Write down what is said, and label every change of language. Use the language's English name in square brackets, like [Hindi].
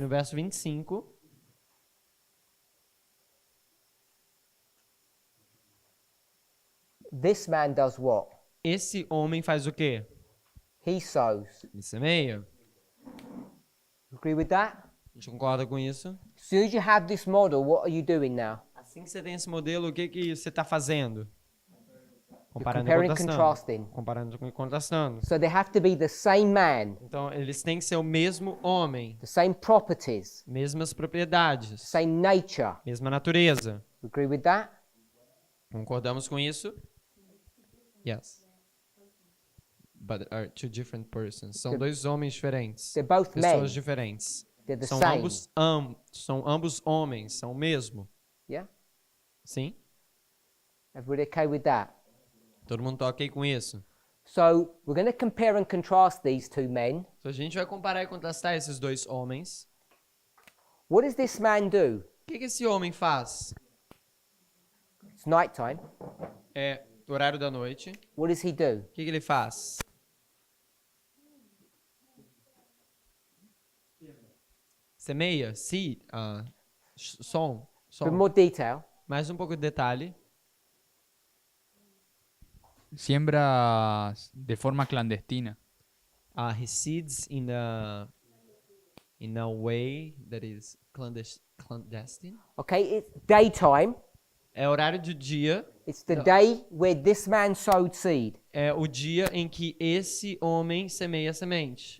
[Portuguese] no verso 25, [English] this man does what? [Portuguese] esse homem faz o quê? [English] He sows. [Portuguese] Ele semeia. [English] Agree with that? [Portuguese] A gente concorda com isso? [English] As soon as you have this model, what are you doing now? [Portuguese] Assim que você tem esse modelo, o que que você está fazendo? [English] You're [Portuguese] Comparando e [English] comparing and [Portuguese] contrastando. [English] contrasting. [Portuguese] Comparando e contrastando. [English] So they have to be the same man, [Portuguese] Então, eles têm que ser o mesmo homem, [English] the same properties, [Portuguese] mesmas propriedades, [English] same nature. [Portuguese] mesma natureza. [English] Agree with that? [Portuguese] Concordamos com isso? [English] Yes. But are two different persons. [Portuguese] São dois homens diferentes. [English] They're both men. [Portuguese] Pessoas diferentes. [English] They're the [Portuguese] São [English] same. [Portuguese] são ambos homens, são o mesmo. [English] Yeah? [Portuguese] Sim? [English] Everybody okay with that? [Portuguese] Todo mundo tá ok com isso? [English] So we're going to compare and contrast these two men. [Portuguese] Então a gente vai comparar e contrastar esses dois homens. [English] What does this man do? [Portuguese] O que que esse homem faz? [English] It's nighttime. [Portuguese] É o horário da noite. [English] What does he do? [Portuguese] O que que ele faz? Semeia, [English] seed, [Portuguese] som. [English] For more detail, [Portuguese] Mais um pouco de detalhe. [Spanish] Siembra de forma clandestina. [English] He seeds in a way that is clandestine. okay, it's daytime. [Portuguese] É horário de dia. [English] It's the day where this man sowed seed. [Portuguese] É o dia em que esse homem semeia a semente.